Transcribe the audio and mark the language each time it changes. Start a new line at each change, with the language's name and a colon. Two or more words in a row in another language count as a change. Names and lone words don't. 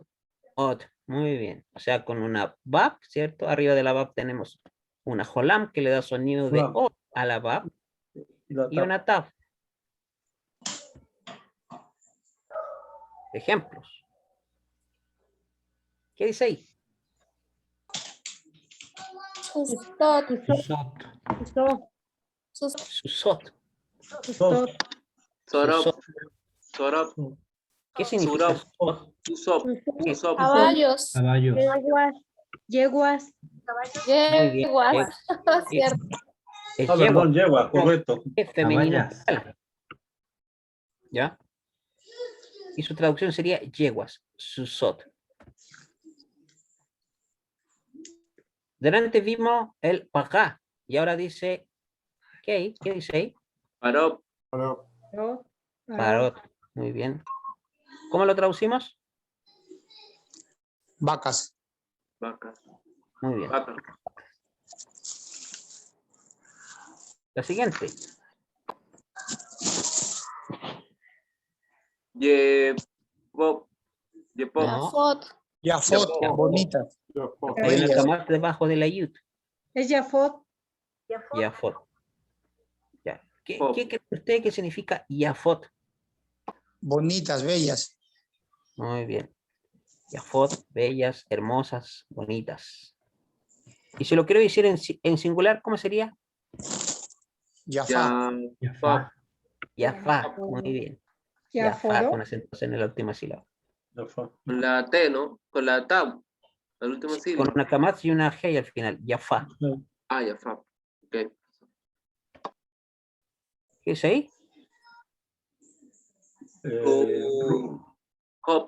Spanish: Ot, muy bien. O sea, con una bab, ¿cierto? Arriba de la bab tenemos una jolam que le da sonido de Lam. ot a la bab Y la y taf. una taf. Ejemplos. ¿Qué dice ahí? sustot, Susot. Susó, Susot. susó, Sorop. Susot. Sorop. ¿Qué significa Surop. susot? Usop. ¿Qué? Usop. caballos, Caballos. yeguas, yeguas, Muy bien. yeguas, cierto. Es Ah, perdón, yegua, No, correcto. es femenino. Caballas. plural. ¿Ya? Y su traducción sería yeguas, susot. Delante vimos el pagá y ahora dice, ¿qué dice ahí? Parop. ¿no? Parot. Muy bien. ¿Cómo lo traducimos? Vacas. Vaca. Muy bien. Vaca. La siguiente. Yepop. Yepop. No. Yafot, Yafot, Yafot. bonitas. Hay una Bellas. camada debajo de la yud. Es Yafot, Yafot. Ya. ¿Qué Fot. cree usted que significa Yafot? Bonitas, bellas. Muy bien. Yafot, bellas, hermosas, bonitas. Y si lo quiero decir en singular, ¿cómo sería? Yafá. Yafop. Yafá. Muy bien. Yafá, Yaforo, con acentos en la última sílaba. Yafá. Con la T, ¿no? Con la tab. La última Con sílaba. una kamaz y una hey al final. Yafá. Ah, Yafap. Ok. ¿Qué es ahí? Hop.